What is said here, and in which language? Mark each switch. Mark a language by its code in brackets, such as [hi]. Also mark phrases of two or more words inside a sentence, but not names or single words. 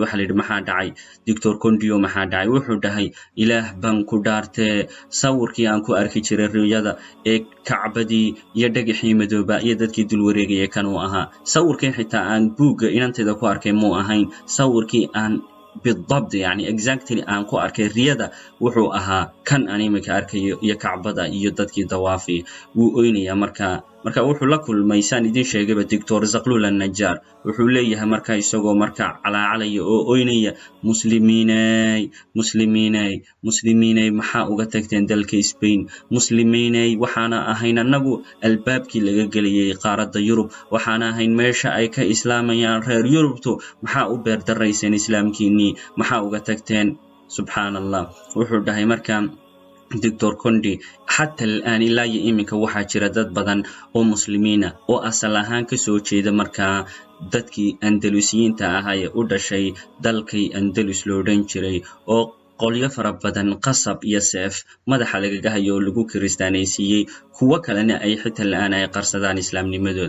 [so] waxaa la yidhi maxaa dhacay doctor Kondiyo, maxaa dhacay? wuxuu dhahay ilaah baan ku dhaartee sawirkii aan ku arki jiray riyada ee kacbadii iyo dhagaxii madooba iyo dadkii dul wareegaya kan uu ahaa. sawirkii xitaa aan buugga inantayda ku arkay muu ahayn sawirkii aan [ar] بالضبط يعني [so] exactly aan ku arkay riyada wuxuu ahaa kan aan imika arkayo iyo kacbada iyo dadkii dawaafi. wuu oynaya marka wuxuu la kulmay saan idin sheegayba doctor Zaqlul an-Najjar. wuxuu leeyahay marka isagoo marka calaacalaya oo oynaya muslimiinay maxaa uga tagteen dalka Spain? muslimiinay waxaana ahayn anagu albaabkii laga geliyay qaaradda Yurub, waxaana ahayn meesha ay ka islaamayaan reer Yurubtu, maxaa u beerdaraysan islaamkiinii, maxaa uga tagteen? subxaanallah. wuxuu dhahay marka doctor Kondi [ar] حتى الآن [so] ilaa iyo iminka waxaa jira dad badan oo muslimiina oo asal ahaan ka soo jeeda markaa dadkii andalusiyiinta ahaa ee u dhashay dalkay Andalus loo dhan jiray oo qolyo fara badan qasab iyo seef madaxa lagaga hayo oo lagu kiristaanaysiiyey, kuwa kalena ay xitaa la'aan ay qarsadaan islaamnimadooda.